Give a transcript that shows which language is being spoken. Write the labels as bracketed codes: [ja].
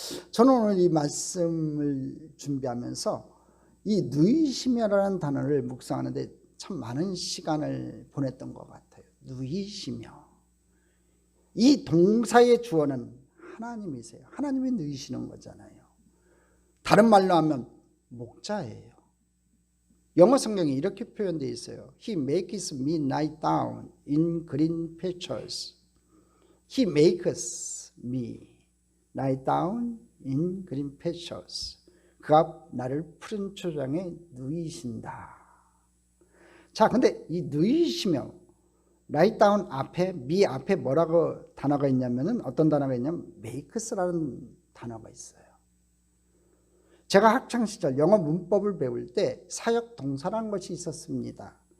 [ko] 저는 오늘 이 말씀을 준비하면서 이 누이시며라는 단어를 묵상하는데 참 많은 시간을 보냈던 것 같아요. 누이시며. 이 동사의 주어는 하나님이세요. 하나님이 누이시는 거잖아요. 다른 말로 하면 목자예요. 영어 성경에 이렇게 표현되어 있어요. [en] He makes me lie down in green pastures. He makes me lie down in green pastures. [ko] 그가 나를 푸른 초장에 누이신다. 자, 근데 이 누이시며, lie down 앞에, me 앞에 뭐라고 단어가 있냐면은, 어떤 단어가 있냐면 makes라는 단어가 있어요. 제가 학창시절 영어 문법을 배울 때 사역 동사라는 것이 있었습니다.